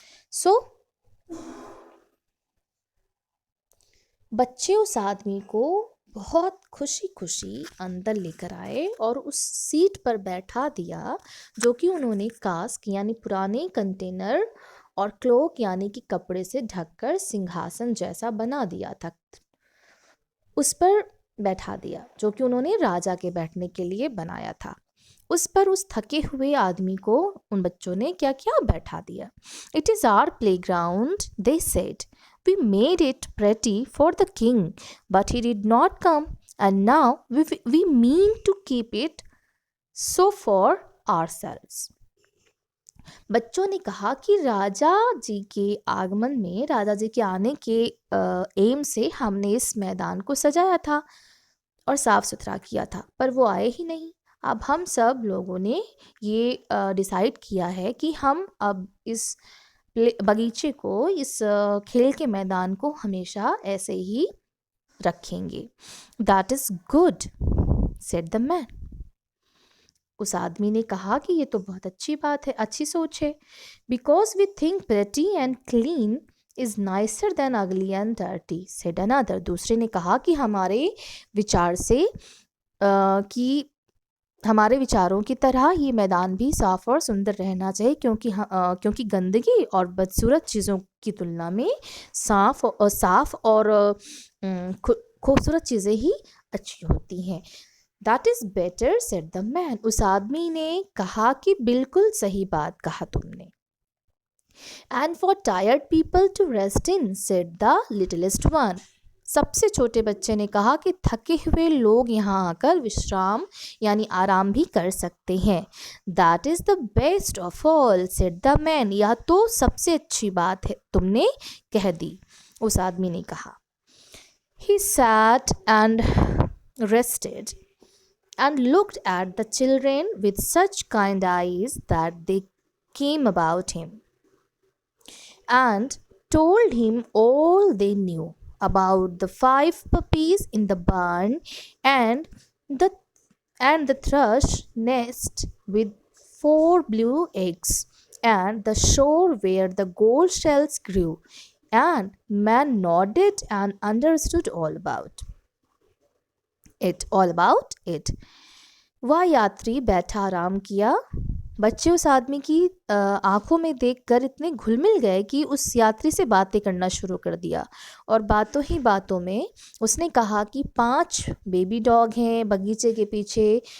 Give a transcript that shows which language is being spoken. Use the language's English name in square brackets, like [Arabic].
[Hindi] So, बच्चे उस आदमी को बहुत खुशी खुशी अंदर लेकर आए और उस सीट पर बैठा दिया, जो कि उन्होंने कास्क यानी पुराने कंटेनर और क्लोक यानी कि कपड़े से ढककर सिंहासन जैसा बना दिया था। उस पर बैठा दिया, जो कि उन्होंने राजा के बैठने के लिए बनाया था। उस पर उस थके हुए आदमी को उन बच्चों ने क्या किया? बैठा दिया। [English] It is our playground, they said. We made it pretty for the king, but he did not come, and now we mean to keep it so for ourselves. [Hindi] बच्चों ने कहा कि राजा जी के आगमन में, राजा जी के आने के एम से हमने इस मैदान को सजाया था और साफ सुथरा किया था, पर वो आए ही नहीं। अब हम सब लोगों ने ये डिसाइड किया है कि हम अब इस बगीचे को, इस खेल के मैदान को हमेशा ऐसे ही रखेंगे। [English] That is good, said the man. [Hindi] उस आदमी ने कहा कि ये तो बहुत अच्छी बात है, अच्छी सोच है। [English] Because we think pretty and clean is nicer than ugly and dirty, said another. [Hindi] दूसरे ने कहा कि हमारे विचार से कि हमारे विचारों की तरह ये मैदान भी साफ और सुंदर रहना चाहिए, क्योंकि गंदगी और बदसूरत चीज़ों की तुलना में साफ और खूबसूरत चीज़ें ही अच्छी होती हैं। [English] That is better, said the man. [Hindi] उस आदमी ने कहा कि बिल्कुल सही बात कहा तुमने। [English] And for tired people to rest in, said the littlest one. [Hindi] सबसे छोटे बच्चे ने कहा कि थके हुए लोग यहाँ आकर विश्राम यानी आराम भी कर सकते हैं। [English] that is the best of all said the man, [Hindi] यह तो सबसे अच्छी बात है, तुमने कह दी, उस आदमी ने कहा। [English] He sat and rested and looked at the children with such kind eyes that they came about him and told him all they knew about the 5 puppies in the barn and the the thrush nest with 4 blue eggs and the shore where the gold shells grew, and man nodded and understood all about it. [Hindi] वह यात्री बैठा आराम किया। बच्चे उस आदमी की आंखों में देखकर इतने घुल मिल गए कि उस यात्री से बातें करना शुरू कर दिया, और बातों ही बातों में उसने कहा कि 5 बेबी डॉग हैं बगीचे के पीछे।